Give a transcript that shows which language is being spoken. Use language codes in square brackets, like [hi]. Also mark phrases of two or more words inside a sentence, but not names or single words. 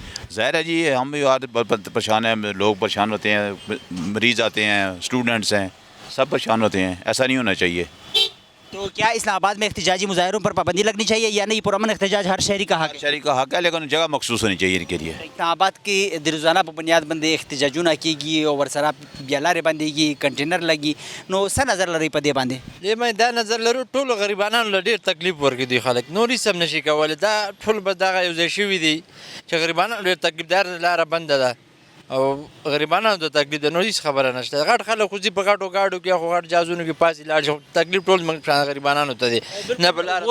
[ur] ظاہر ہے جی، ہم بھی پریشان ہیں، لوگ پریشان ہوتے ہیں، مریض آتے ہیں، اسٹوڈنٹس ہیں، سب پریشان ہوتے ہیں. ایسا نہیں ہونا چاہیے. تو کیا اسلام آباد میں احتجاجی مظاہروں پر پابندی لگنی چاہیے یا نہیں؟ پرامن احتجاج ہر شہری کا حق ہے. شہری کا حق ہے لیکن جگہ مخصوص ہونی چاہیے ان کے لیے. [ps] اسلام آباد [ur] کی روزانہ بنیاد [ps] بندے احتجاجونه کیږي او ورسره بیا لارې بندېږي کنټینر لګي نو څه نظر لري په دې باندې؟ مې دا نظر لرو ټولو غریبانو له ډېر تکلیف ورکړي دي خلک نور هېڅ هم نشي کولی دا ټول به دغه یو ځای شوي دي چې غریبانو ډېر تکلیف دار لاره بنده ده او غریبانو د تکلیف د نور هېڅ خبره نشته غټ خلک خو ځي په غټو ګاډو کې خو غټ جهازونو کې پاسې لاړ شي تکلیف ټول موږ غریبانو ته دی نه په لاره